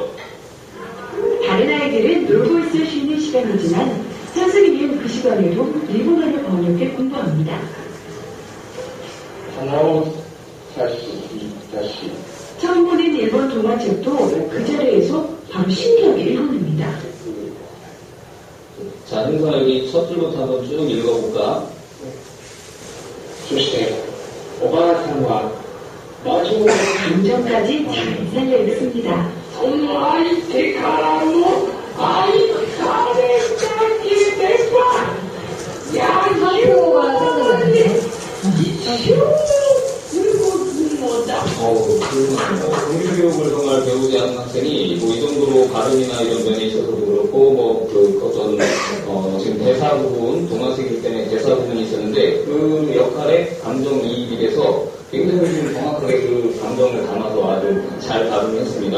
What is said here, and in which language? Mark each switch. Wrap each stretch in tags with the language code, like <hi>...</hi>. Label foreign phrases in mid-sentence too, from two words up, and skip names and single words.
<ko>다른 아이들은 놀고 있을 수 있는 시간이지만 현승이는 그 시간에도 일본어를 번역해 공부합니다. 처음 보는 일본 동화책도 그 자리에서 바로 신기하게 읽어냅니다. 자, 행사 여기 첫 줄부터 한번 쭉 읽어볼까?</ko> <ja>そしておばあさんはマジョの</ja> <ko>감정까지 잘 살려 읽습니다.</ko> <ja>その相手からの愛されたければ</ja> <ko>학교가 생각나는데 공교육을 정말 배우지 않은 학생이 뭐 이 정도로 발음이나 이런 면에 있어서도 그렇고 뭐 그 어떤 지금 대사 부분 동화책이기 때문에 대사 부분이 있었는데 그 역할에 감정이입이 돼서 굉장히 좀 정확하게 그 감정을 담아서 아주 잘 발음했습니다.</ko>